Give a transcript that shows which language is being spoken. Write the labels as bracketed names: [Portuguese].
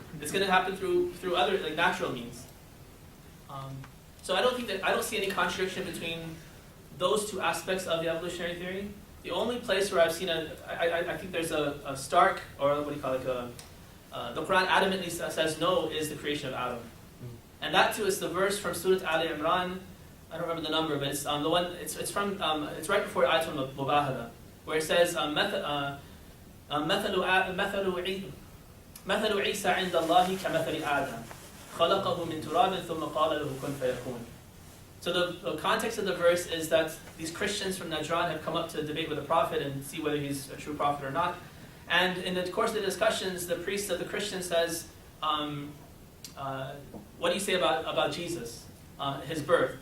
[English] It's going to happen through other natural means. So I don't see any contradiction between those two aspects of the evolutionary theory. The only place where I've seen I think there's a stark, or what do you call it, the Quran adamantly says no, is the creation of Adam. And that too is the verse from Surah Ali Imran. I don't remember the number, but it's the one. It's from. It's right before Ayatul Mubahala, where it says, [Arabic] مثل عيسى عند الله كمثل آدم خلقه من تراب ثم قال له كن فيكون. [English] So the context of the verse is that these Christians from Najran have come up to debate with the Prophet and see whether he's a true prophet or not. And in the course of the discussions, the priest of the Christian says, what do you say about Jesus, his birth?